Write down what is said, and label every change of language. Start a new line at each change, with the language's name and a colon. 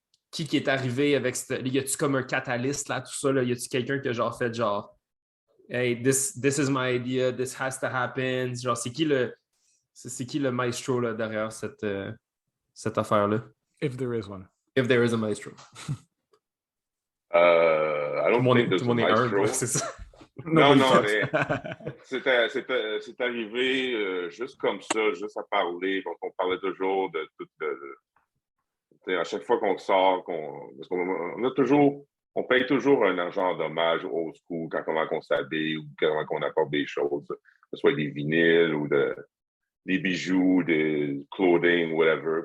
French: Qui est arrivé avec... Y a-tu comme un catalyste là, tout ça? Là? Y a-tu quelqu'un qui a genre fait genre,
English: hey, this is my idea, this has to happen?
French: Genre, c'est qui le maestro là, derrière cette affaire-là?
English: If there is one. If there is a maestro. I don't think there's a maestro.
French: C'est ça. Non, mais c'est arrivé juste comme ça, juste à parler. Donc, on parlait toujours de tout. À chaque fois qu'on sort, parce on paye toujours un argent d'hommage au school quand on s'habille ou quand on apporte des choses, que ce soit des vinyles ou des bijoux, des clothing, whatever.